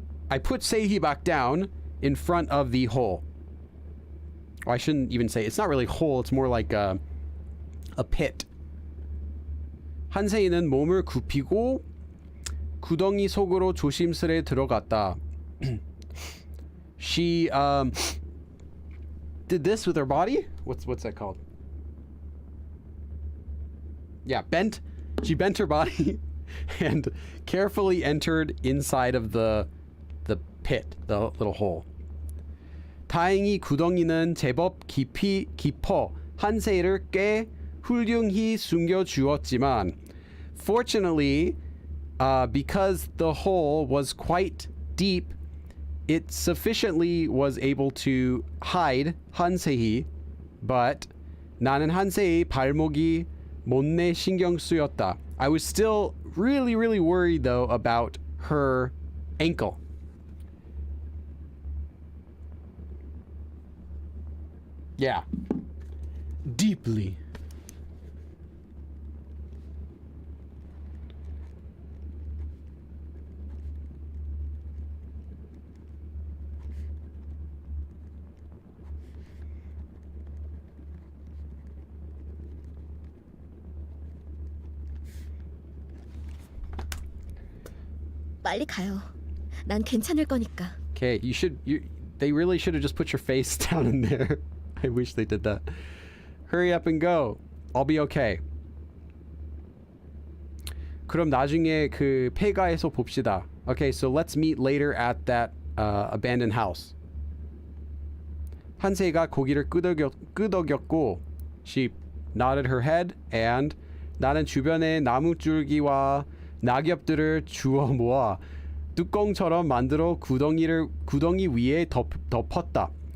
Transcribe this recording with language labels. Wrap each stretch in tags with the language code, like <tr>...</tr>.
<en>I put Seihi back down in front of the hole. Oh, I shouldn't even say, it's not really hole, it's more like a pit.</en> <ko>한세이는 몸을 굽히고 구덩이 속으로 조심스레 들어갔다.</ko> <en>She did this with her body? What's that called? Yeah, she bent her body and carefully entered inside of the pit, the little hole.</en> <ko>다행히 구덩이는 제법 깊어 한세이를 꽤 훌륭히 숨겨주었지만,</ko> <en>fortunately, because the hole was quite deep, it sufficiently was able to hide 한세이, but</en> <ko>나는 한세이 발목이 못내 신경 쓰였다.</ko> <en>I was still really, really worried though about her ankle. Yeah. Deeply.</en> <ko>빨리 가요. 난 괜찮을 거니까.</ko> <en>Okay, they really should have just put your face down in there. I wish they did that. Hurry up and go. I'll be okay.</en> <ko>그럼 나중에 그 폐가에서 봅시다.</ko> <en>Okay, so let's meet later at that abandoned house.</en> <ko>한 새가 고기를 끄덕였고</ko> <en>she nodded her head and</en> <ko>나는 주변에 나무줄기와 낙엽들을 주워 모아 뚜껑처럼 만들어 구덩이 위에 덮었다.</ko>